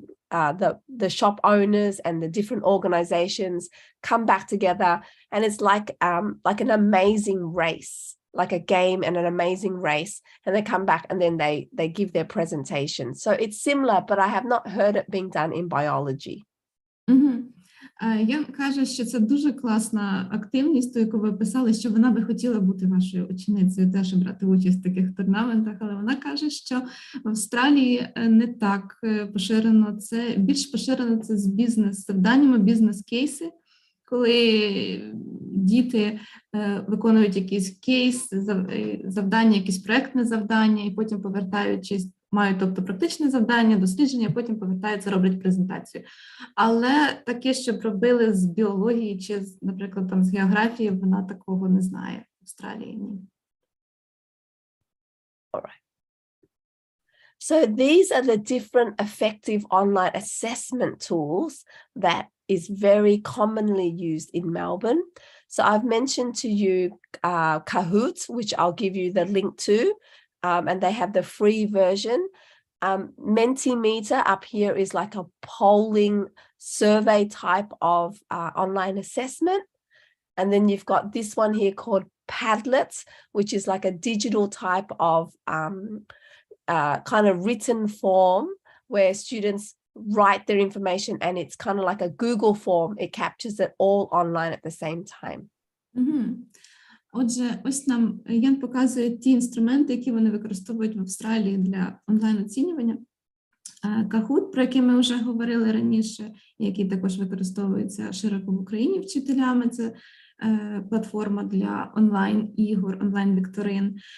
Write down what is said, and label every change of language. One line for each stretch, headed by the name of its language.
English: the shop owners and the different organizations come back together, and it's like an amazing race, like a game and an amazing race, and they come back and then they give their presentation. So it's similar, but I have not heard it being done in biology.
Ukrainian: Ян каже, що це дуже класна активність, ту, яку ви писали, що вона би хотіла бути вашою ученицею, теж брати участь в таких турнаментах, але вона каже, що в Австралії не так поширено це, більш поширено це з бізнес-завданнями, бізнес-кейси, коли діти виконують якийсь кейс, завдання, якесь проєктне завдання, і потім повертаючись, мають, тобто, практичне завдання, дослідження, потім повертаються, роблять презентацію. Але таке, щоб робили з біології чи, наприклад, там, з географії, вона такого не знає в Австралії. Ні.
English: All right. So these are the different effective online assessment tools that is very commonly used in Melbourne. So I've mentioned to you Kahoot, which I'll give you the link to. And they have the free version. Mentimeter up here is like a polling survey type of online assessment. And then you've got this one here called Padlet, which is like a digital type of kind of written form where students write their information, and it's kind of like a Google form. It captures it all online at the same time.
Ukrainian: Отже, ось нам Ян показує ті інструменти, які вони використовують в Австралії для онлайн-оцінювання. Kahoot, про який ми вже говорили раніше, який також використовується широко в Україні вчителями, це платформа для онлайн-ігор, онлайн-вікторин.